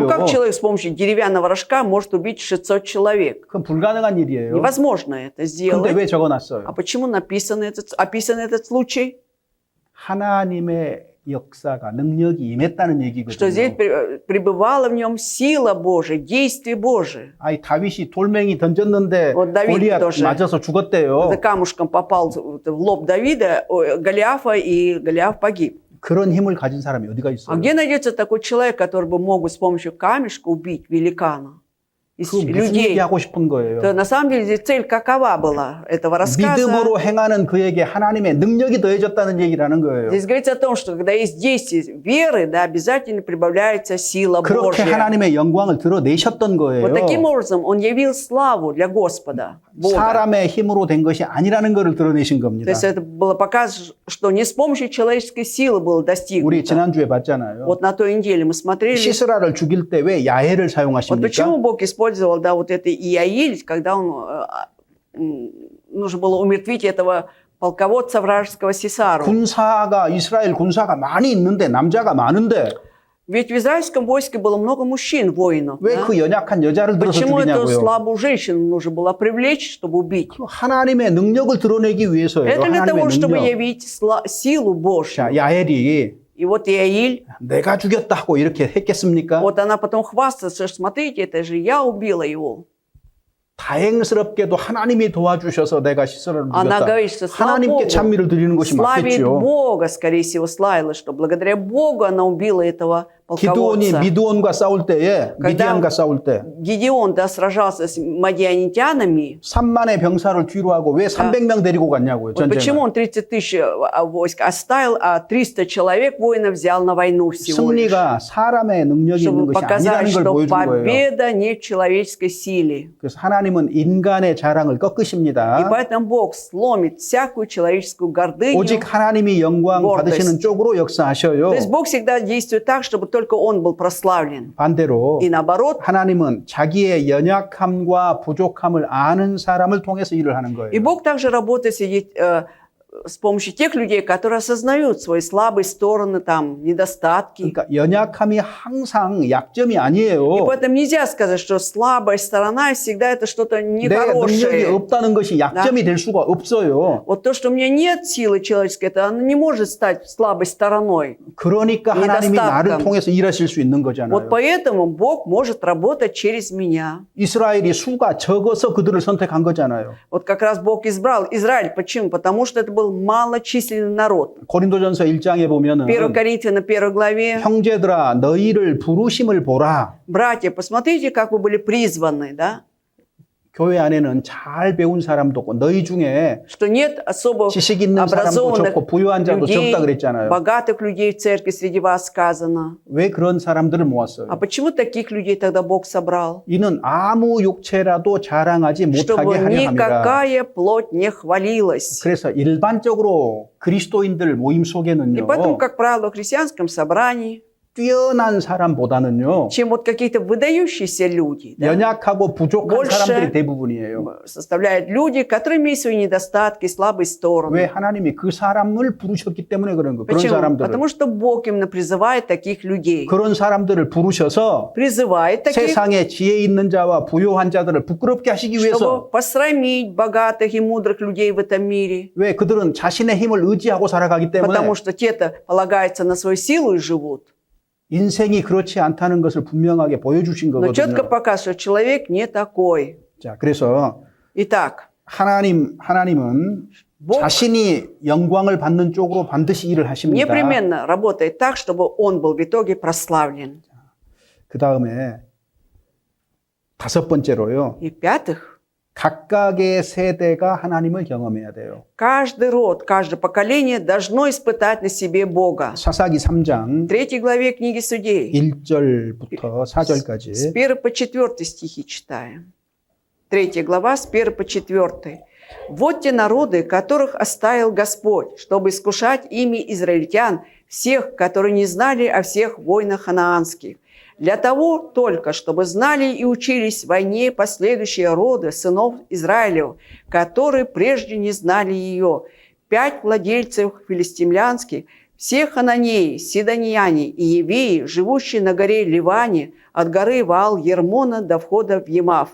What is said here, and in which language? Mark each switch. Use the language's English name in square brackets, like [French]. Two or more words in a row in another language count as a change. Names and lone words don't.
[Russian] Ну, как человек с помощью деревянного рожка может убить 600 человек? [Korean] 그건 불가능한 일이에요. [Russian] Невозможно это [Korean] 근데 [Russian] сделать. [Korean] 왜 적어놨어요? [Russian] А почему описан этот случай? [Korean] 하나님의 역사가 능력이 임했다는 [Russian] Что [Korean] 얘기거든요. [Russian] здесь пребывала в нем сила Божия, действие Божие. [Korean] 아이 다윗이 돌멩이 던졌는데 [Russian] Вот Давид [Korean] 골리앗 [Russian] тоже. [Korean] 맞아서 죽었대요. [Russian] Это камушком попал в лоб Давида, Голиафа, и Голиаф погиб. [Korean] 그런 힘을 가진 사람이 어디가 [Russian] А [Korean] 있어요? [Russian] где найдется такой человек, который бы мог с помощью камешка убить великана? Из [Korean] 그 무슨 [Russian] людей. [Korean] 얘기하고 싶은 거예요? [Russian] То на самом деле здесь цель какова была этого рассказа? [Korean] 믿음으로 행하는 그에게 하나님의 능력이 더해졌다는 얘기라는 거예요. [Russian] Здесь говорится о том, что когда есть действие веры, да, обязательно прибавляется сила [Korean] 그렇게 [Russian] Божья. [Korean] 하나님의 영광을 드러내셨던 거예요. [Russian] Вот таким образом он явил славу для Господа, Бога. [Korean] 사람의 힘으로 된 것이 아니라는 것을 드러내신 [Russian] То [Korean] 겁니다. [Russian] есть это было показ, что не с помощью человеческой силы было [Korean] 우리 [Russian] достигнуто. [Korean] 지난주에 봤잖아요. [Russian] Вот на той неделе мы смотрели. [Korean] 시스라를 죽일 때 왜 야해를 [Russian] Вот [Korean] 사용하십니까? [Russian] почему Бог использовал, да, вот это Иаиль, когда он нужно было умертвить этого полководца вражеского Сисару. [Korean] 군사가 이스라엘 군사가 많이 있는데 남자가 많은데 [Russian] Ведь в израильском войске было много мужчин, воинов. [Korean] 왜 [Russian] Да? [Korean] 그 연약한 여자를 들어서 [Russian] Почему эту [Korean] 죽이냐고요? [Russian] слабую женщину нужно было привлечь, чтобы убить? [Korean] 하나님의 능력을 드러내기 위해서예요. [Russian] Это для того, [Korean] 하나님의 [Russian] чтобы [Korean] 능력. [Russian] явить силу Божью. [Korean] 자, 야헬이 [Russian] И вот Иаиль, [Korean] 내가 죽였다고 이렇게 했겠습니까? [Russian] вот она потом хвастается, что смотрите, это же я убила его. [Korean] 다행스럽게도 하나님이 도와주셔서 내가 시설을 [Russian] Она [Korean] 누렸다. [Russian] говорит, что слава [Korean] 하나님께 [Russian] Богу, [Korean] 찬미를 드리는 것이 [Russian] славит [Korean] 맞겠죠. [Russian] Бога, скорее всего, славила, что благодаря Богу она убила этого [Korean] 기드온이 [Russian] полководца. [Korean] 미드온과 싸울 때에 [Russian] когда [Korean] 미디안과 싸울 때 [Russian] Гедеон, да, сражался с мадианитянами, [Korean] 3만의 병사를 뒤로 하고 왜 300명 데리고 갔냐고요. [Russian] вот почему [Korean] 전쟁을. [Russian] он 30 тысяч войск оставил, а 300 человек воинов взял на войну всего лишь, [Korean] 승리가 사람의 능력이 있는 [Russian] чтобы [Korean] 것이 [Russian] показать, [Korean] 아니라는 걸 [Russian] что [Korean] 보여준 거예요. [Russian] победа не в человеческой силе. [Korean] 그래서 하나님은 인간의 자랑을 [Russian] И [Korean] 꺾으십니다. [Russian] поэтому Бог сломит всякую человеческую гордыню. [Korean] 오직 하나님이 영광 [Russian] гордость. [Korean] 받으시는 쪽으로 역사하셔요. [Russian] То есть Бог всегда действует так, чтобы только Он был прославлен. [Korean] 반대로 [Russian] И наоборот, [Korean] 하나님은 자기의 연약함과 부족함을 아는 사람을 통해서 일을 하는 거예요. [Russian] и Бог также работает с помощью тех людей, которые осознают свои слабые стороны, там, недостатки. [Korean] 그러니까 연약함이 항상 약점이 [Russian] И [Korean] 아니에요. [Russian] поэтому нельзя сказать, что слабая сторона всегда это что-то [Korean] 내 능력이 [Russian] нехорошее. [Korean] 없다는 것이 약점이 될 수가 없어요. [Russian] Вот то, что у меня нет силы человеческой, это оно не может стать слабой стороной. [Korean] 그러니까 하나님이 나를 [Russian] недостатком. [Korean] 통해서 일하실 수 있는 [Russian] Вот [Korean] 거잖아요. [Russian] поэтому Бог может работать через меня. [Korean] 이스라엘이 수가 적어서 그들을 선택한 거잖아요. [Russian] Вот как раз Бог избрал Израиль. Почему? Потому что это был малочисленный народ. [Korean] 고린도전서 1장에 보면은 [Russian] 1 Коринфянам 1 главе. [Korean] 형제들아 너희를 부르심을 보라. [Russian] Братья, посмотрите, как вы были призваны, да? [Korean] 교회 안에는 잘 배운 사람도 없고 너희 중에 [Russian] Что нет особо [Korean] 지식 있는 사람도 [Russian] образованных [Korean] 적고 부유한 자도 [Russian] людей, [Korean] 적다 그랬잖아요. [Russian] богатых людей в церкви среди вас сказано. [Korean] 왜 그런 사람들을 모았어요? [Russian] А почему таких людей тогда Бог собрал? [Korean] 이는 아무 육체라도 자랑하지 [Russian] Чтобы [Korean] 못하게 하려 함이라. [Russian] никакая плоть не хвалилась. [Korean] 그래서 일반적으로 그리스도인들 모임 [Russian] И [Korean] 속에는요. [Russian] поэтому, как правило, в христианском собрании, [Korean] 뛰어난 사람보다는요. [Russian] чем вот какие-то выдающиеся люди, да, [Korean] 연약하고 부족한 [Russian] больше [Korean] 사람들이 대부분이에요. [Russian] составляют люди, которые имеют свои недостатки, слабые [Korean] 왜 [Russian] стороны. [Korean] 하나님이 그 사람을 부르셨기 때문에 그런 거예요. 그런 [Russian] Почему? [Korean] 사람들을. [Russian] Потому что Бог именно призывает таких людей. [Korean] 그런 사람들을 부르셔서 [Russian] Призывает таких, [Korean] 세상에 지혜 있는 자와 부요한 자들을 부끄럽게 하시기 [Russian] чтобы [Korean] 위해서 [Russian] посрамить богатых и мудрых людей в этом мире. [Korean] 왜 그들은 자신의 힘을 의지하고 살아가기 때문에 [Russian] Потому что те-то полагаются на свою силу и живут. [Korean] 인생이 그렇지 않다는 것을 분명하게 보여주신 [Russian] Но четко [Korean] 거거든요. [Russian] показывает, что человек не такой. [Korean] 자, 그래서 [Russian] Итак, [Korean] 하나님은 [Russian] Бог [Korean] 자신이 영광을 받는 쪽으로 반드시 일을 하십니다. [Russian] непременно работает так, чтобы он был в итоге прославлен. [Korean] 그 다음에 다섯 번째로요. [Russian] И в-пятых, [Korean] 각각의 세대가 하나님을 경험해야 돼요. [Russian] каждый род, каждое поколение должно испытать на себе Бога. [Korean] 사사기 3장 [Russian] В 3 главе книги Судей, [Korean] 1절부터 [Russian] с [Korean] 4절까지 [Russian] 1 по 4 стихи читаем. 3 глава, с 1 по 4. «Вот те народы, которых оставил Господь, чтобы искушать ими израильтян, всех, которые не знали о всех войнах ханаанских, для того только, чтобы знали и учились в войне последующие роды сынов Израилев, которые прежде не знали ее, 5 владельцев филистимлянских, все хананеи, сидонияне и евеи, живущие на горе Ливане, от горы Ваал-Ермона до входа в Емав.